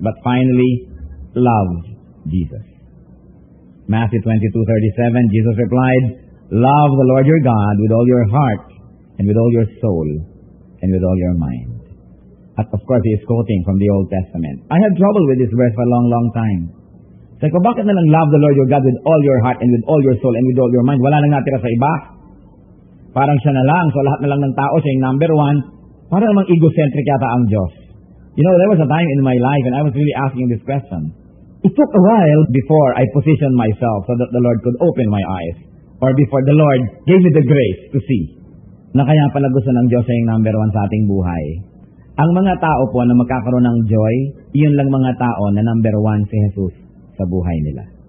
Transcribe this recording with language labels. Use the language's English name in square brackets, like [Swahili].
[English] But finally, love Jesus. Matthew 22:37, Jesus replied, love the Lord your God with all your heart, and with all your soul, and with all your mind. At of course, he is quoting from the Old Testament. I had trouble with this verse for a long, long time. [Filipino] Sabi ko, bakit na lang [English] love the Lord your God with all your heart, and with all your soul, and with all your mind? [Filipino] Wala nang natira sa iba. Parang siya na lang, so lahat na lang ng tao, siya yung number one. Parang namang egocentric yata ang Diyos. [English] You know, there was a time in my life, and I was really asking this question. It took a while before I positioned myself so that the Lord could open my eyes, or before the Lord gave me the grace to see [Filipino] na kaya pala gusto ng Diyos siya yung number one sa ating buhay. Ang mga tao po na magkakaroon ng joy, yun lang mga tao na number one si Jesus sa buhay nila.